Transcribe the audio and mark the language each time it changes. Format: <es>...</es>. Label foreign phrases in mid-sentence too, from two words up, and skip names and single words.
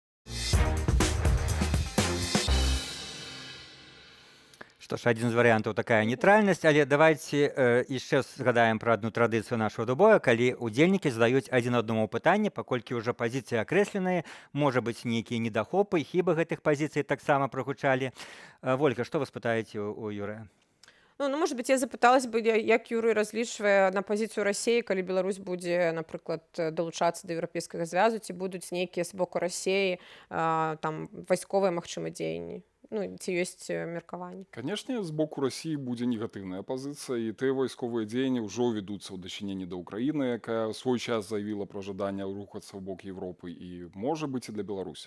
<be>Што ж, адзін з варыянтаў такая нейтральнасць, але давайце яшчэ згадаем пра адну традыцыю нашага дубоя, калі удзельнікі задаюць адзін аднаму пытанне, паколькі ўжо пазіцыі акрэсленыя, можа быць нейкія недахопы, хібы гэтых пазіцый таксама прагучалі. Вольга, што вы спытаеце у Юрыя? Ну,</be> <ru>может быть,</ru> <be>я запыталась бы, як Юрый разлічвае на пазіцыю Расіі, калі Беларусь будзе, напрыклад, далучацца да еўрапейскага звязу, ці будуць нейкія з боку Расіі там вайсковыя, магчыма, дзеянні. Ну, ці ёсць меркаванне? Канешне, з боку Расіі будзе негатыўная пазіцыя, і тыя вайсковыя дзеянні ўжо вядуцца ў дачыненні да Ўкраіны, якая ў свой час заявіла пра жаданне рухацца ў бок Европы і, можа быць, і для Беларусі.</be>